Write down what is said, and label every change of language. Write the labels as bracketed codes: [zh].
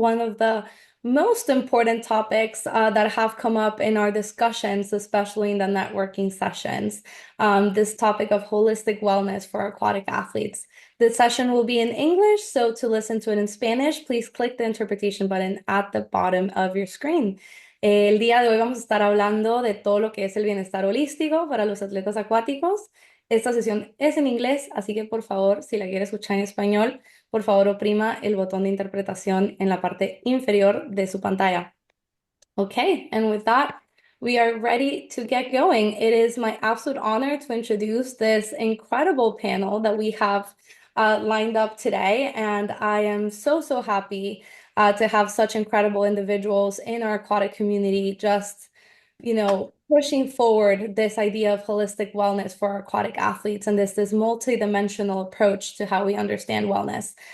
[en] One of the most important topics that have come up in our discussions, especially in the networking sessions, this topic of holistic wellness for aquatic athletes. This session will be in English, so to listen to it in Spanish, please click the interpretation button at the bottom of your screen. [es] El día de hoy vamos a estar hablando de todo lo que es el bienestar holístico para los atletas acuáticos. Esta sesión es en inglés, así que por favor, si la quiere escuchar en español, por favor oprima el botón de interpretación en la parte inferior de su pantalla. [en] Okay, and with that, we are ready to get going. It is my absolute honor to introduce this incredible panel that we have lined up today, and I am so happy to have such incredible individuals in our aquatic community just, pushing forward this idea of holistic wellness for aquatic athletes and this multi-dimensional approach to how we understand wellness.